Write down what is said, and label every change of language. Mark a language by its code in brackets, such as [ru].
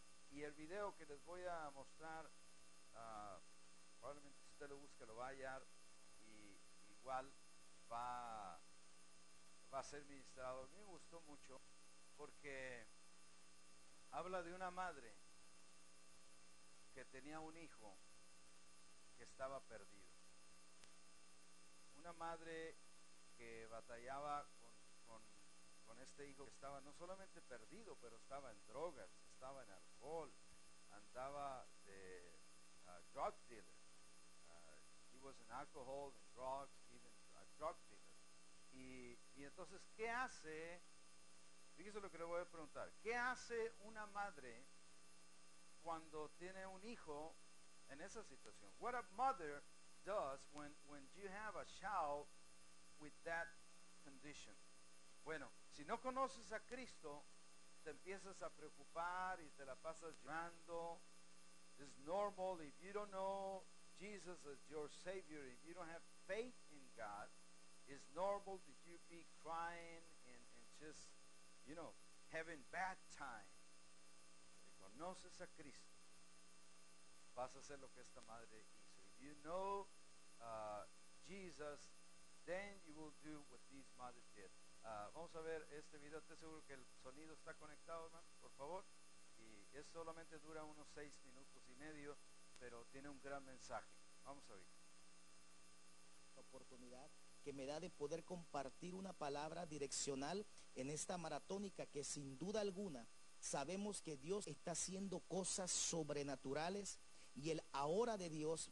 [es] Y el video que les voy a mostrar, probablemente si usted lo busca lo va a hallar, y igual va a ser ministrado. A mí me gustó mucho porque habla de una madre que tenía un hijo que estaba perdido. Una madre que batallaba con este hijo que estaba no solamente perdido, pero estaba en drogas, estaba en alcohol, andaba de drug dealer. [en] He was an alcohol and drugs, even a drug dealer. [es] Y entonces, ¿qué hace? Fíjese lo que le voy a preguntar. ¿Qué hace una madre cuando tiene un hijo en esa situación? [en] What a mother does when you have a child with that condition. [es] Bueno, si no conoces a Cristo, te empiezas a preocupar y te la pasas llorando. [en] It's normal. If you don't know Jesus as your Savior, if you don't have faith in God, it's normal that you be crying and just, having bad time. [es] Si conoces a Cristo, vas a hacer lo que esta madre hizo. [en] If you know Jesus, then you will do what this mother did. [es] Vamos a ver este video. Estoy seguro que el sonido está conectado, hermano, por favor. Y es solamente dura unos 6 minutos y medio, pero tiene un gran mensaje. Vamos a ver. La oportunidad que me da de poder compartir una palabra direccional en esta maratónica, que sin duda alguna sabemos que Dios está haciendo cosas sobrenaturales, y el ahora de Dios.